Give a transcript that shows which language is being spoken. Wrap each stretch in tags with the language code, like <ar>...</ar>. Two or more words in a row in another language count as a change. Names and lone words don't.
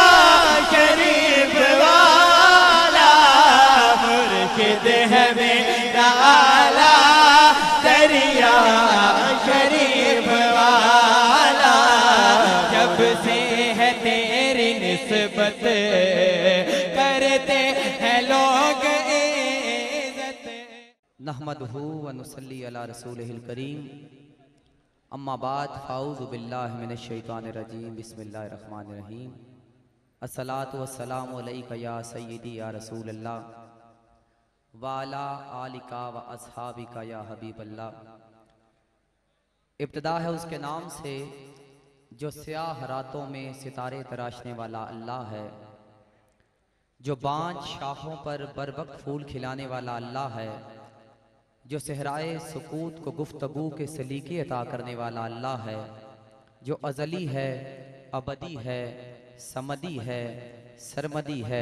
<ur>شریف والا، مرشد ہے میرا اعلیٰ دریا شریف والا، جب سے ہے تیری نسبت کرتے ہیں لوگ عزت.</ur> <ar>نحمده ونصلي على رسوله الكريم، أما بعد فأعوذ بالله من الشيطان الرجيم، بسم الله الرحمن الرحيم. الصلاة والسلام عليك يا سيدي يا رسول الله وعلى آلك وأصحابك يا حبيب الله.</ar> <ur>ابتدا ہے اس کے نام سے جو سیاہ راتوں میں ستارے تراشنے والا اللہ ہے، جو بانجھ شاخوں پر بروقت پھول کھلانے والا اللہ ہے، جو صحرائے سکوت کو گفتگو کے سلیقے عطا کرنے والا اللہ ہے، جو ازلی ہے، ابدی ہے، صمدی ہے، سرمدی ہے.</ur>